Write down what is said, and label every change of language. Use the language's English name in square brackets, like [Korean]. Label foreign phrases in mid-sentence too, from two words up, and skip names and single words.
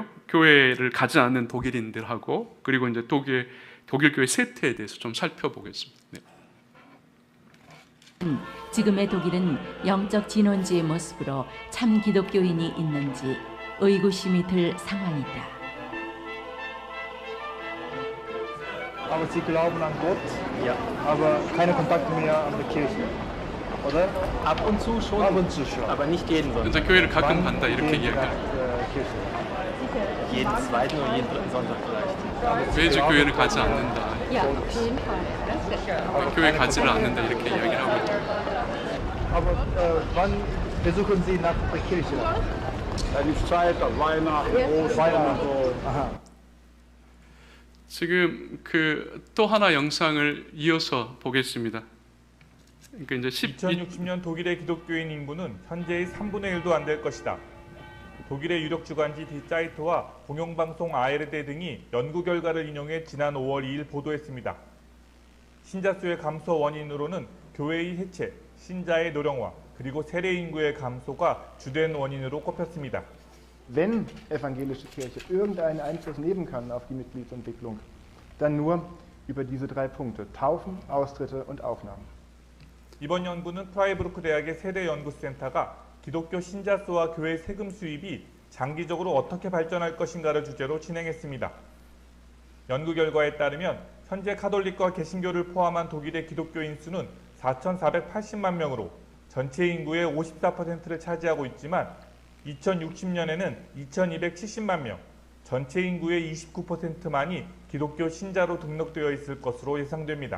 [Korean] 교회를 가지 않는 독일인들하고 그리고 이제 독일 교회 세태에 대해서 좀 살펴보겠습니다. 네. 지금의 독일은 영적 진원지의 모습으로 참 기독교인이 있는지 의구심이 들 상황이다. [German] Aber sie glauben an Gott, ja. Aber keine Kontakte mehr an die Kirche, oder? Ab und zu schon, aber nicht jeden Sonntag. [Korean] 이제 교회를 가끔 간다 이렇게 이야기해요. [German] Jeden zweiten oder jeden dritten Sonntag vielleicht. [Korean] 매주 교회를 가지 않는다. [German] Ja, auf jeden Fall. [Korean] 교회 가지를 않는다 이렇게 이야기를 하고 있죠. [German] Aber wann besuchen Sie nach der Kirche? Die Zeit, Weihnachten, Ostern. Aha. [Korean] 지금 또 하나 영상을 이어서 보겠습니다. 그러니까 이제 2060년 독일의 기독교인 인구는 현재의 3분의 1도 안 될 것이다. 독일의 유력 주간지 디 짜이트와 공영방송 ARD 등이 연구 결과를 인용해 지난 5월 2일 보도했습니다. 신자 수의 감소 원인으로는 교회의 해체, 신자의 노령화, 그리고 세례 인구의 감소가 주된 원인으로 꼽혔습니다. [German] Wenn evangelische Kirche irgendeinen Einfluss nehmen kann auf die Mitgliedsentwicklung, dann nur über diese drei Punkte: Taufen, Austritte und Aufnahmen. [Korean] 이번 연구는 프라이부르크 대학의 세대 연구센터가 기독교 신자 수와 교회 세금 수입이 장기적으로 어떻게 발전할 것인가를 주제로 진행했습니다. 연구 결과에 따르면 현재 가톨릭과 개신교를 포함한 독일의 기독교인 수는 4,480만 명으로 전체 인구의 54%를 차지하고 있지만 2060년에는 2,270만 명, 전체 인구의 29%만이 기독교 신자로 등록되어 있을 것으로 예상됩니다.